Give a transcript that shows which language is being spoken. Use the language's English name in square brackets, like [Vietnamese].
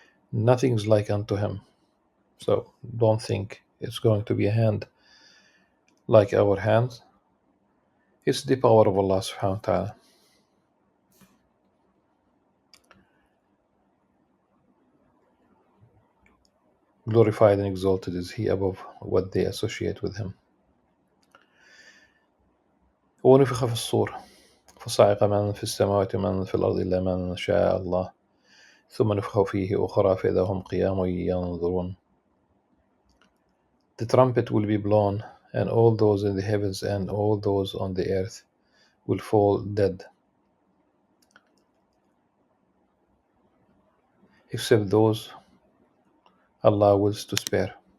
[English] Nothing's like unto Him. So don't think it's going to be a hand like our hands. It's the power of Allah subhanahu wa ta'ala. Glorified and exalted is He above what they associate with Him. [Arabic] ونفخ في الصور فصعق من في السماوات ومن في الأرض إلا من شاء الله ثم نفخ فيه أخرى فإذا هم قيام ينظرون. [English] The trumpet will be blown, and all those in the heavens and all those on the earth will fall dead, except those Allah wills to spare.